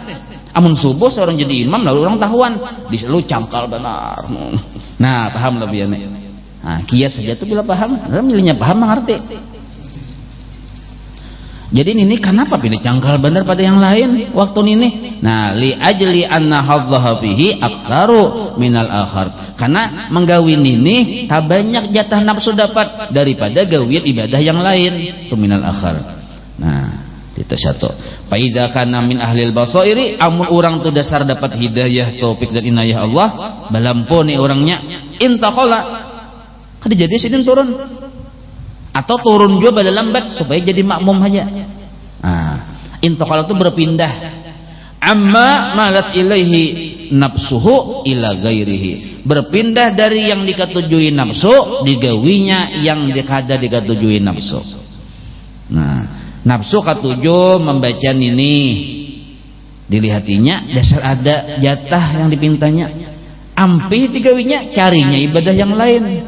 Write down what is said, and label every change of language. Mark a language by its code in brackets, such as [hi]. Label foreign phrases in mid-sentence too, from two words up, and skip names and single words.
[bjn] Amun subuh seorang jadi imam lalu orang tahuan, diselu cangkal benar. Nah, paham lebih ya. Nah, kias saja tuh bila paham, milihnya paham mengerti. Jadi ini kenapa pilih cangkal benar pada yang lain waktu ini? Nah, [ar] li ajli anna hadzaha fihi aktsaru minal akhar. [bjn] Karena menggawin ini tak banyak jatah nafsu dapat daripada gawin ibadah yang lain, itu [ar] minal akhar. [bjn] Nah, itu satu. [ar] Fa idza kana min ahlil basairi, [bjn] amun urang tu dasar dapat hidayah, taufik dan inayah Allah, balampuni orangnya intaqala. Kada jadi sidin turun. Atau turun juga pada lambat supaya jadi makmum aja. Nah, intaqala itu berpindah. [ar] Amma malat ilaihi nafsuhu ila gairihi, [bjn] berpindah dari yang dikatujui nafsu digawinya yang dikada dikatujui nafsu. Nah, nafsu katuju membaca ini dilihatinya dasar ada jatah yang dipintanya, ampih digawinya carinya ibadah yang lain.